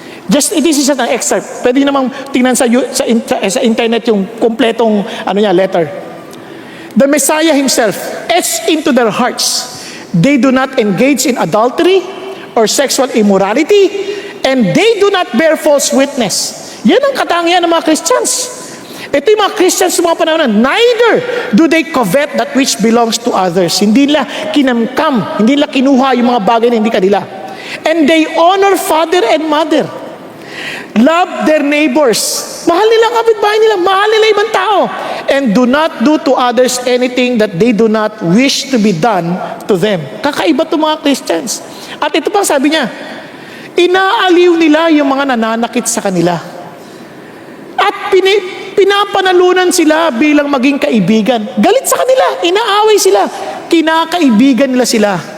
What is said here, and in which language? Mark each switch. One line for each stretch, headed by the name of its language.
English: Just, this is an excerpt.
Filipino: Pwede namang tingnan sa internet yung kompletong letter.
English: The Messiah himself etched into their hearts. They do not engage in adultery or sexual immorality, and they do not bear false witness.
Filipino: Yan ang katangian ng mga Christians. Ito yung mga Christians sa mga panahon na,
English: neither do they covet that which belongs to others.
Filipino: Hindi nila kinamkam, hindi nila kinuha yung mga bagay na hindi kanila.
English: And they honor father and mother. Love their neighbors.
Filipino: Mahal nila ang kapitbahay nila, mahal nila ibang tao.
English: And do not do to others anything that they do not wish to be done to them.
Filipino: Kakaiba itong mga Christians. At ito pang sabi niya, inaaliw nila yung mga nananakit sa kanila. At pinapanalunan sila bilang maging kaibigan. Galit sa kanila, inaaway sila, kinakaibigan nila sila.